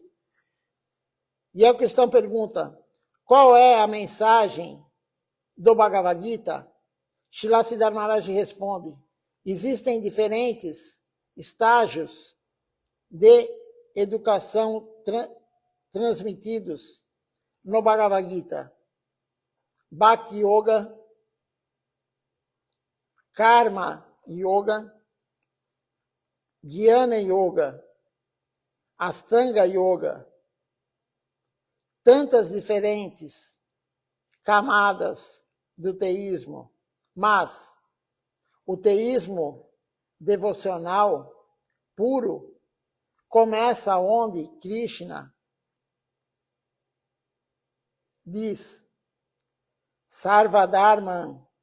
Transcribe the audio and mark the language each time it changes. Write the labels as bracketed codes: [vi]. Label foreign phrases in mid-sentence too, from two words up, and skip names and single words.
[pt] E aí o cristão pergunta, qual é a mensagem do Bhagavad Gita? Srila Siddhar Maharaj responde, existem diferentes estágios de educação transmitidos no Bhagavad Gita. [sa] Bhakti Yoga, Karma Yoga, Jnana Yoga, Astanga Yoga, [pt] tantas diferentes camadas do teísmo, mas o teísmo devocional puro começa onde Krishna diz Sarvadharman